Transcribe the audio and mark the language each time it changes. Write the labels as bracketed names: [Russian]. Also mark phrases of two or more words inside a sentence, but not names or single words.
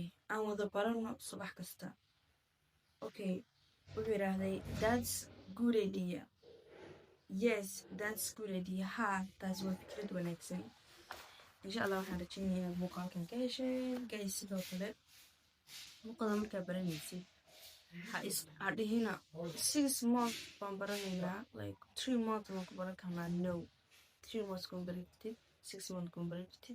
[Somali] Aan wada barano subax kasta. Okay, wuxuu yidhaahday [English] that's good idea. Yes, that's good idea. [Somali] Ha, taas waa fikrad wanaagsan. [Arabic] إن شاء الله [Somali] waxaan rajaynayaa muuqaalkan ka hesheen. Guys, sidoo kale muuqaalka markaa baranaysid ha dhihina 6 months baan baranaynaa, [English] like 3 months [Somali] waan ku baran karnaa. No, 3 months kuma baratid, 6 months kuma baratid.